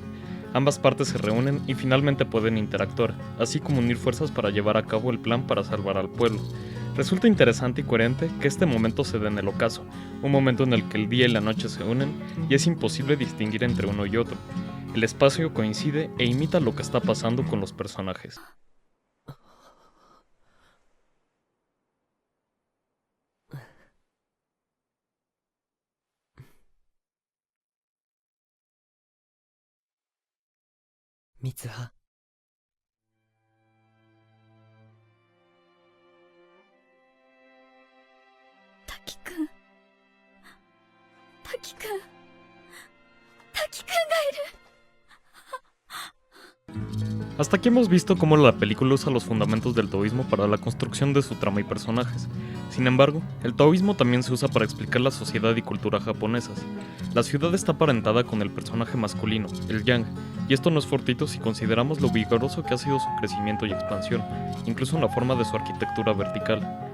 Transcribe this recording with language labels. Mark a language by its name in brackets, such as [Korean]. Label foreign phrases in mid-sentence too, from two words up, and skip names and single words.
[Spanish] Ambas partes se reúnen y finalmente pueden interactuar, así como unir fuerzas para llevar a cabo el plan para salvar al pueblo. Resulta interesante y coherente que este momento se dé en el ocaso, un momento en el que el día y la noche se unen y es imposible distinguir entre uno y otro. El espacio coincide e imita lo que está pasando con los personajes. [Japanese] 三葉、滝くん、滝くん、滝くんがいる。 [Spanish] Hasta aquí hemos visto cómo la película usa los fundamentos del taoísmo para la construcción de su trama y personajes. Sin embargo, el taoísmo también se usa para explicar la sociedad y cultura japonesas. La ciudad está aparentada con el personaje masculino, el yang, y esto no es fortuito si consideramos lo vigoroso que ha sido su crecimiento y expansión, incluso en la forma de su arquitectura vertical.